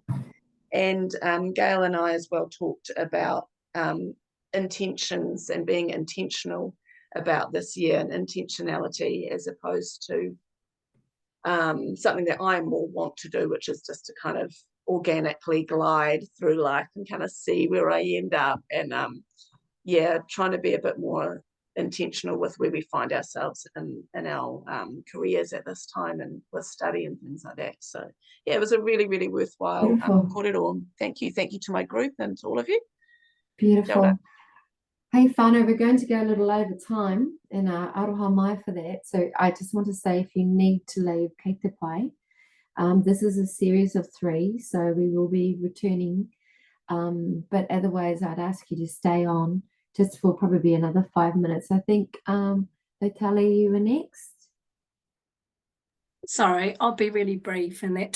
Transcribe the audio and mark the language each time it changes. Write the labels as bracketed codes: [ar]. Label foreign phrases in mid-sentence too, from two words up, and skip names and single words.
[en] And Gail and I as well talked about intentions and being intentional about this year, and intentionality as opposed to something that I more want to do, which is just to kind of organically glide through life and kind of see where I end up, and trying to be a bit more intentional with where we find ourselves in our careers at this time, and with study and things like that. So yeah, it was a really, really worthwhile kōrero. Thank you to my group and to all of you. Beautiful. Hey whānau, we're going to go a little over time, and [mi] aroha mai [en] for that. So I just want to say, if you need to leave [mi] kei te pai, [en] this is a series of 3, so we will be returning, but otherwise I'd ask you to stay on just for probably another 5 minutes. I think Natalie, you were next. Sorry, I'll be really brief in that.